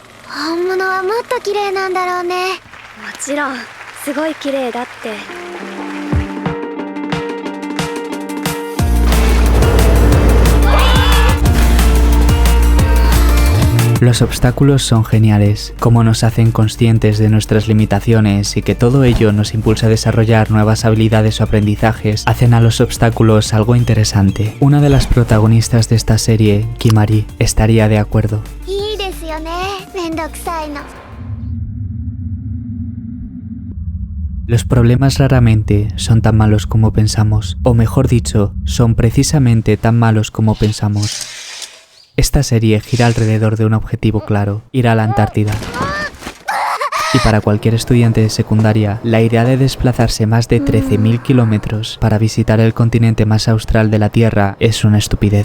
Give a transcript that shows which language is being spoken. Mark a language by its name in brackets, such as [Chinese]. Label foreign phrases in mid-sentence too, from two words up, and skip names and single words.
[Japanese] 本物はもっと綺麗なんだろうね。もちろんすごい綺麗だって。 [Spanish] Los obstáculos son geniales, como nos hacen conscientes de nuestras limitaciones y que todo ello nos impulsa a desarrollar nuevas habilidades o aprendizajes, hacen a los obstáculos algo interesante. Una de las protagonistas de esta serie, Kimari, estaría de acuerdo. [Japanese] いいですよね、めんどくさいの。 [Spanish] Los problemas raramente son tan malos como pensamos, o mejor dicho, son precisamente tan malos como pensamos. Esta serie gira alrededor de un objetivo claro, ir a la Antártida. Y para cualquier estudiante de secundaria, la idea de desplazarse más de 13.000 kilómetros para visitar el continente más austral de la Tierra es una estupidez.